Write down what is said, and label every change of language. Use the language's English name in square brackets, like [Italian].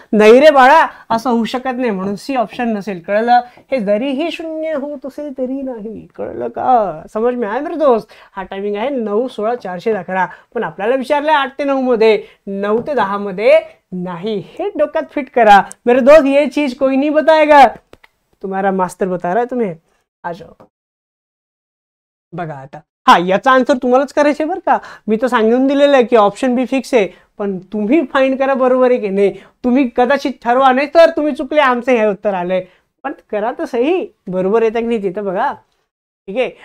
[Marathi] नाही रे बाळा, असं होऊ शकत नाही. म्हणून सी ऑप्शन नसेल. कळलं? हे जरीही 0 होत असेल तरी नाही. कळलं का? [Hindi] समज में आया मेरे दोस्त. [Marathi] हा टायमिंग आहे 9 16 411. पण आपल्याला विचारलं 8 ते 9 मध्ये, 9 ते 10 मध्ये नाही. हे डोक्यात फिट करा [Hindi] मेरे दोस्त. ये चीज कोई नहीं बताएगा, तुम्हारा मास्टर बता रहा है तुम्हें. आ जाओ. [Marathi] बघा आता, हा याचा आन्सर तुम्हालाच करायचे बरं का. मी तर सांगून दिलेलं आहे की ऑप्शन बी फिक्स आहे. पण तुम्ही फाइंड करा बरोबर आहे की नाही. तुम्ही कदाचित ठरवा, नाही तर तुम्ही चुकले, आमचं हे उत्तर आलंय. पण करा तर सही, बरोबर येतं की नाही तिथं बघा. ठीक आहे.